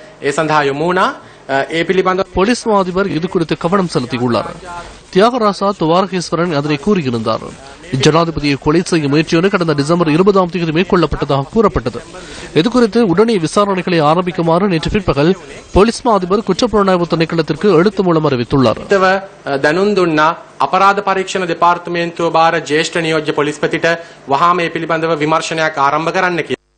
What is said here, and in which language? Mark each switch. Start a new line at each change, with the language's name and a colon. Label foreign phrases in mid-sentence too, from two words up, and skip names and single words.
Tamil: போலீஸ் அதிபர் இது குறித்து கவனம் செலுத்தியுள்ளார். தியாகராசா துவாரகேஸ்வரன் அதனை கூறியிருந்தார். ஜனாதிபதியை கொலை செய்ய முயற்சியோடு கடந்த டிசம்பர் 20ஆம் தேதி மேற்கொள்ளப்பட்டதாக கூறப்பட்டது. இதுகுறித்து உடனே விசாரணைகளை ஆரம்பிக்குமாறு நேற்று பிற்பகல் போலீஸ் அதிபர் குற்றப்புலனாய்வு திணைக்களத்திற்கு எழுத்து மூலம் அறிவித்துள்ளார்.
Sinhala: අපරාධ පරීක්ෂණ දෙපාර්තමේන්තුව භාර ජ්‍යෙෂ්ඨ නියෝජ්‍ය පොලිස්පතිට වහාම මේ පිළිබඳව විමර්ශනයක් ආරම්භ කරන්න කියලා